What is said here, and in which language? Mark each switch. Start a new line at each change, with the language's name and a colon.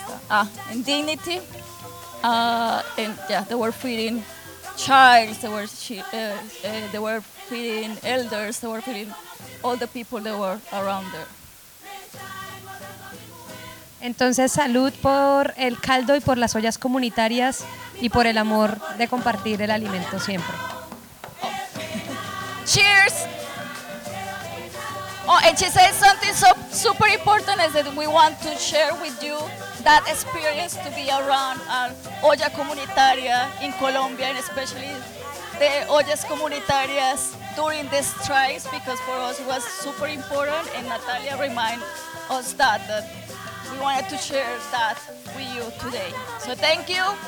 English: And dignity. They were feeding children, they were feeding elders, they were feeding all the people that were around there.
Spanish: Entonces, salud por el caldo y por las ollas comunitarias y por el amor de compartir el alimento siempre.
English: Oh. Cheers! Oh, and she said something so super important is that we want to share with you that experience to be around our
Spanish: olla comunitaria
English: in Colombia, and especially the
Spanish: ollas comunitarias
English: during the strikes, because for us it was super important, and Natalia reminded us that we wanted to share that with you today. So thank you.